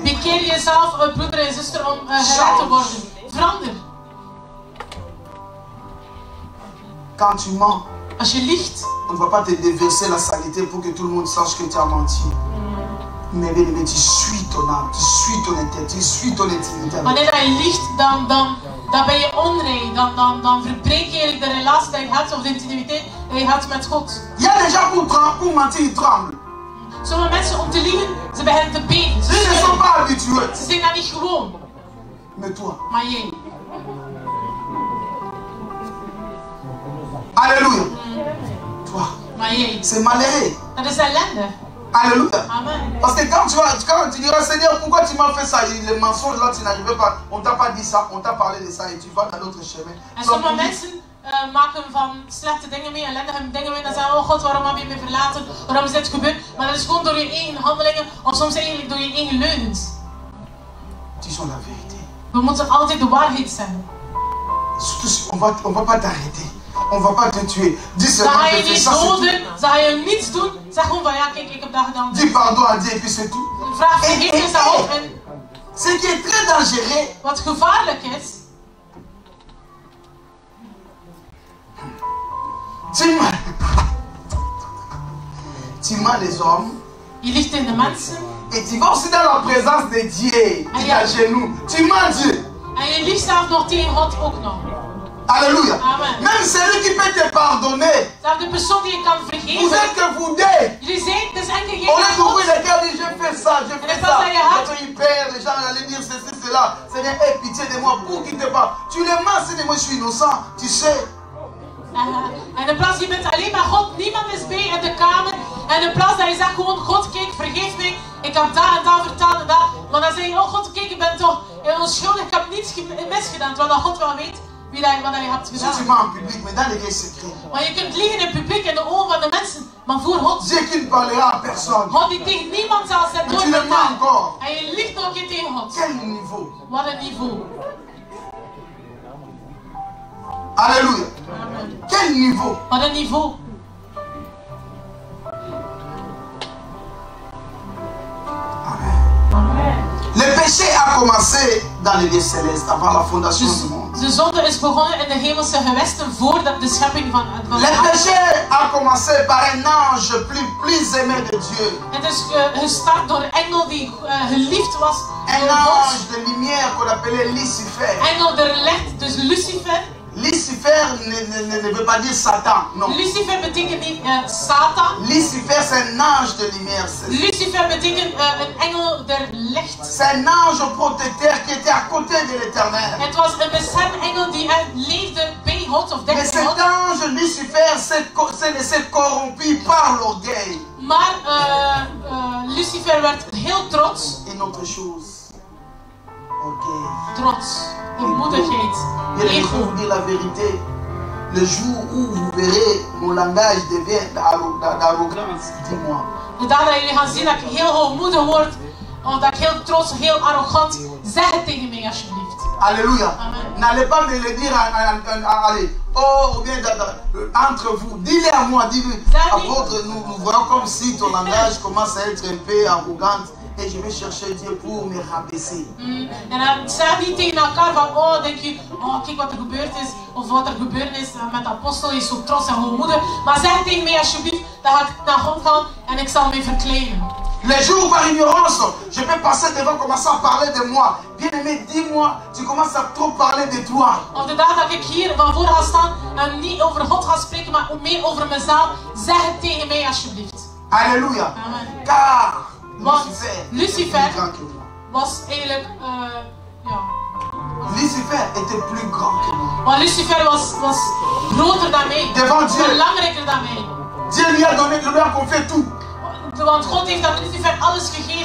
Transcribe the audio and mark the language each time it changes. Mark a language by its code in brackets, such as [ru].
[nl] Bekeer jezelf, broeder en zuster, om gered te worden. Verander. [fr] Quand tu mens, [nl] als je liegt, [fr] on ne va pas te déverser la saleté pour que tout le monde sache que tu as menti. Mais tu suis ton âme, tu suis ton intégrité, tu suis ton intimité. [nl] Wanneer je liegt, dan ben je onrein. Dan verbreek je eigenlijk de relatie die je hebt, of de intimiteit die je hebt met God. [fr] Il y a des gens pour mentir, ils tremblent. [nl] Sommige mensen om te liegen, ze beginnen te beten. [fr] Ils ne sont pas habitués. [nl] Ze zijn daar niet gewoon. [fr] Mais toi. [nl] Maar jij. [fr] Alléluia. Toi. [nl] Maar jij. [fr] C'est malheureux. [nl] Dat is ellende. Alléluia. Amen. [fr] Parce que quand tu diras, Seigneur, pourquoi tu m'as fait ça? Les mensonges là, tu n'arrivais pas. On t'a pas dit ça, on t'a parlé de ça et tu vas dans l'autre chemin. [nl] En sommige mensen maken van slechte dingen mee, ellendige dingen mee. Dan zeggen we, oh God, waarom heb je me verlaten? Waarom is dit gebeurd? Maar dat is gewoon door je eigen handelingen, of soms eigenlijk door je eigen leugens. [fr] Tu sens la vérité. [nl] We moeten altijd de waarheid zeggen. [fr] On va pas t'arrêter. On va pas te tuer. Dis seulement que je fais ça. [nl] Ze gaan je niets doen. Zeg gewoon van ja, kijk, ik heb dat gedaan. [fr] Dis pardon à Dieu et puis c'est tout. [nl] Vraag vergeving daarop en. [fr] Ce qui est très dangereux. [nl] Wat gevaarlijk is. [fr] Tu mens les hommes. [nl] Je liegt in de mensen. [fr] Et tu vas aussi dans la présence de Dieu. Tu es à genoux. Tu mens Dieu. [nl] En je liegt zelf nog tegen God ook nog. Alléluia. Amen. [fr] Même celui qui peut te pardonner. [nl] Zelfs de persoon die je kan [fr] Vous [nl] vergeven. [fr] êtes que vous deux. [nl] Jullie zijn, dus enkel [fr] On a [nl] geen [fr] compris [nl] God. [fr] les gars disent je fais ça, je fais ça. Il perd, les gens allaient dire ceci, cela. Seigneur, aie pitié de moi pour qu'il te parle. Tu le mens, c'est de moi, je suis innocent. Tu sais. [nl] En in plaats je bent alleen maar God, niemand is bij in de kamer. En in plaats dat je zegt gewoon, God kijk, vergeef mij. Ik heb dat en dat verteld en dat. Maar dan zeg je, oh God kijk, ik ben toch onschuldig, ik heb niets misgedaan. Terwijl God wel weet wat je hebt gedaan. [fr] Si tu mens en public, mais dans les lieux secrets. [nl] Maar je kunt liegen in het publiek, in de ogen van de mensen. Maar voor God. [fr] Dieu qui ne parlera à personne. [nl] God die tegen niemand zal zijn [fr] Mais tu le mens encore. [nl] En je liegt nog een keer tegen God. [fr] Quel niveau? [nl] Wat een niveau. Alléluia. Amen. [fr] Quel niveau? [nl] Wat een niveau. [fr] Le péché a commencé dans les lieux célestes, avant la fondation du monde. [nl] De zonde is begonnen in de hemelse gewesten voordat de schepping van [fr] Le péché a commencé par un ange plus aimé de Dieu. [nl] Het is gestart door een engel die geliefd was. [fr] Un ange de lumière qu'on appelait Lucifer. [nl] Engel der licht, dus Lucifer. [fr] Lucifer ne veut pas dire Satan, non. [nl] Lucifer betekent niet Satan. [fr] Lucifer c'est un ange de lumière. [nl] Lucifer betekent een engel der licht. [fr] C'est un ange protecteur qui était à côté de l'Éternel. [nl] Het was een beschermengel die leefde bij God of [fr] Mais [nl] dicht bij [fr] cet [nl] God. [fr] ange Lucifer s'est laissé corrompu par l'orgueil. [nl] Maar Lucifer werd heel trots. [fr] Une autre chose. Orgueil. [nl] Trots, hoogmoedigheid, [fr] Bien, je vais [nl] ego. [fr] vous dire la vérité. Le jour où vous verrez mon langage devient d'arrogance, dis-moi. [nl] De dag dat jullie gaan zien dat ik heel hoogmoedig word, of dat ik heel trots, heel arrogant, zeg het tegen mij alsjeblieft. Alléluia. Amen. [fr] N'allez pas me le dire allez, oh, ou bien entre vous. Dis-le à moi, dis-le. Apôtre, nous voyons comme si ton langage commence à être un peu arrogant. Et je vais chercher Dieu pour me rabaisser. [nl] En dan zeg niet tegen elkaar van, oh denk je, oh kijk wat er gebeurd is, of wat er gebeurd is met de apostel, hij is zo trots en hoogmoedig. Maar zeg tegen mij alsjeblieft, dan ga ik naar God gaan en ik zal mij verkleinen. [fr] Les jours par ignorance, je peux passer devant, commencer à parler de moi. Bien-aimé, dis-moi, tu commences à trop parler de toi. [nl] Of de dag dat ik hier van voor ga staan en niet over God ga spreken, maar meer over mezelf, zeg het tegen mij alsjeblieft. Alléluia. Amen. [fr] Car [nl] Want Lucifer Lucifer was eigenlijk, ja. [fr] Lucifer était plus grand que moi. [nl] Maar Lucifer was groter dan mij, [fr] Devant Dieu. [nl] belangrijker dan mij. [fr] Dieu lui a donné, lui a confié tout. [nl] Want God heeft aan Lucifer alles gegeven.